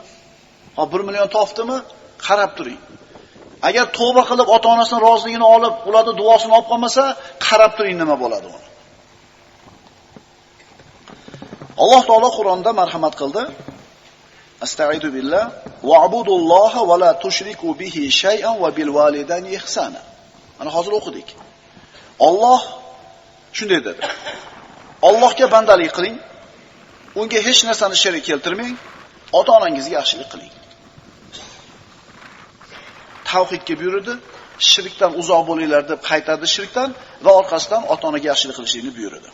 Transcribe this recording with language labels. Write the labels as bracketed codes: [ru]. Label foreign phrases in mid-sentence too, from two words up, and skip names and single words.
[uz] 1 million topdimi? Qarab turing. Agar tavba qilib ota-onasining roziligini olib, ularning duosini olib qolmasa, qarab turing nima bo'ladi uni. Alloh taolo Qur'onda marhamat qildi. [ar] أستغفر الله واعبدوا الله ولا تشركوا به شيئا وبالوالدين إحسانا. [uz] Mana hozir o'qidik. Alloh shunday dedi. Allohga bandalik qiling, unga hech narsani sherik keltirmang, ota-onangizga yaxshilik qiling. Tavhidga buyurdi, shirkdan uzoq bo'linglar deb qaytardi shirkdan va orqasidan ota-onaga yaxshilik qilishni buyurdi.